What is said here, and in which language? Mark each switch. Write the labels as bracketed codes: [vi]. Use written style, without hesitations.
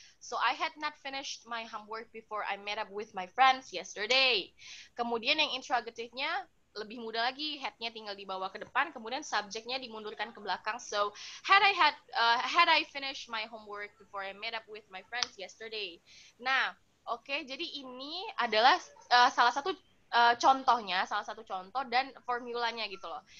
[en] So I had not finished my homework before I met up with my friends yesterday. [id] Kemudian yang interrogative-nya lebih mudah lagi, had-nya tinggal dibawa ke depan, kemudian subjeknya dimundurkan ke belakang. [en] So had I finished my homework before I met up with my friends yesterday. [id] Nah, oke, jadi ini adalah salah satu salah satu contoh dan formulanya gitu loh.